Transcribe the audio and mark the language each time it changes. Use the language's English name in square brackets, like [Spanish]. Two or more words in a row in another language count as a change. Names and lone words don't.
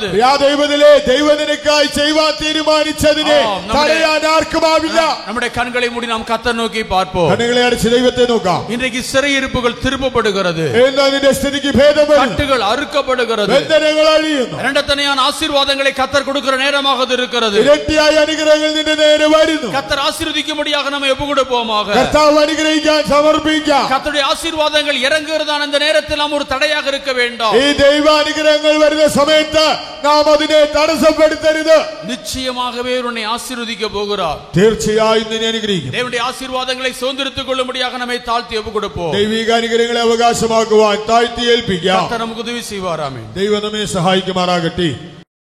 [Malayalam] ദൈവത്തിലെ ദൈവം നിനക്കായി ചെയ്യുവാൻ തീരുമാനിച്ചതിനെ തടയാൻ ആർക്കുമാവില്ല. [Tamil] நம்முடைய கண்களை மூடி நாம் கர்த்தர் நோக்கி பார்ப்போம். [Malayalam] കണ്ണുകളെ അടച്ച് ദൈവത്തെ നോക്കാം. [Tamil] இன்றைக்கு சிறையிருப்புகள் திருப்பப்படுகிறது. [Malayalam] നിന്റെ സ്ഥിതിക്ക് ഭേദം വരും. [Tamil] கட்டுகள் அறுக்கப்படுகிறது. [Malayalam] ബന്ധനങ്ങൾ അഴിയുന്നു. [Tamil] இரண்டத்தனையான ஆசீர்வாதங்களை கர்த்தர் கொடுக்கிற நேரமாக இருக்கிறது. [Malayalam] ഇരട്ടിയായ അനുഗ്രഹങ്ങൾ നിന്റെ നേരെ വരുന്നു. [Tamil] கர்த்தர் ஆசீர்வதிக்கும்படியாக நம்ம ஒப்புக்கொடுப்போமாக. [Malayalam] കർത്താവ് അനുഗ്രഹിക്കാൻ സമർപ്പിക്കാം. [Tamil] கர்த்தருடைய ஆசீர்வாதங்கள் இறங்குகிறதான இந்த நேரத்தில் நாம் ஒரு தடையாக இருக்க வேண்டாம். [Malayalam] ഈ ദൈവ അനുഗ്രഹങ്ങൾ വരുന്ന സമയത്ത് നാം അതിനെ തടസ്സപ്പെടുത്തരുത്. [Tamil] நிச்சயமாகவே உன்னை ஆசீர்வதிக்க போகிறார். [Malayalam] തീർച്ചയായും നിന്നെ അനുഗ്രഹിക്കും. [Tamil] தேவனுடைய ஆசீர்வாதங்களை சுதந்திரித்துக் கொள்ளும்படியாக நம்மை தாழ்த்தி ஒப்புக்கொடுப்போம். [Malayalam] ദൈവിക അനുഗ്രഹങ്ങളെ അവകാശമാക്കുവാൻ താഴ്ത്തി ഏൽപ്പിക്കാം. [Tamil] கர்த்தர் நமக்கு உதவி செய்வார். ஆமென். [Malayalam] ദൈവം നമ്മെ സഹായിക്കുമാറാകട്ടെ.